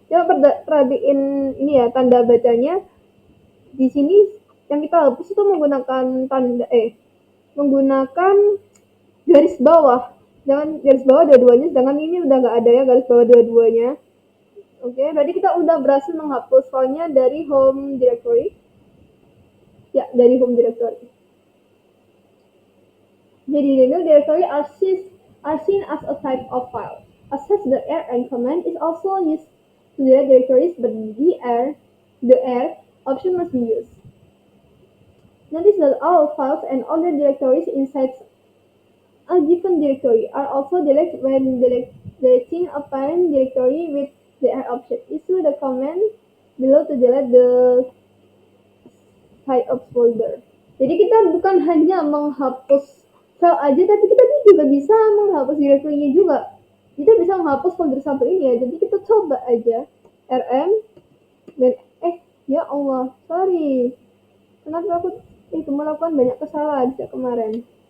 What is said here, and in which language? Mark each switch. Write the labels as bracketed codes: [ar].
[id] Coba perhatiin ini ya, tanda bacanya di sini yang kita hapus itu menggunakan menggunakan garis bawah, jangan garis bawah dua-duanya, sedangkan ini udah nggak ada ya garis bawah dua-duanya. Oke, berarti kita udah berhasil menghapus filenya dari home directory. Ya, dari home directory. [en] Jadi the new directory are seen as a type of file. As such, the rm command is also used to delete directories, but the r option must be used. Notice that all files and other directories inside a given directory are also deleted when deleting a parent directory with the r option. Issue the command below to delete the side of folder. [id] Jadi kita bukan hanya menghapus file aja, tapi kita juga bisa menghapus directory-nya juga. Kita bisa menghapus folder satu ini ya. Jadi kita coba aja rm dan ya Allah, sorry. Kenapa aku melakukan banyak kesalahan sejak kemarin.